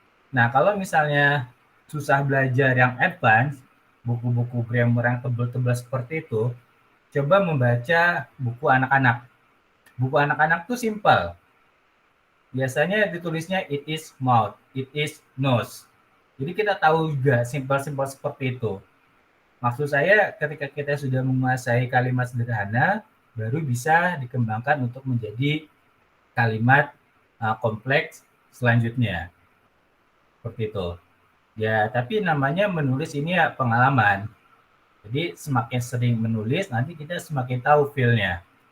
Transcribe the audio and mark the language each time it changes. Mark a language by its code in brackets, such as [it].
[id] Nah, kalau misalnya susah belajar yang advance, buku-buku grammar yang tebal-tebal seperti itu, coba membaca buku anak-anak. Buku anak-anak tuh simpel. Biasanya ditulisnya [en] it is mouth, it is nose. [id] Jadi kita tahu juga simpel-simpel seperti itu. Maksud saya ketika kita sudah menguasai kalimat sederhana, baru bisa dikembangkan untuk menjadi kalimat kompleks selanjutnya. Seperti itu. Ya, tapi namanya menulis ini ya pengalaman. Jadi semakin sering menulis, nanti kita semakin tahu feel-nya.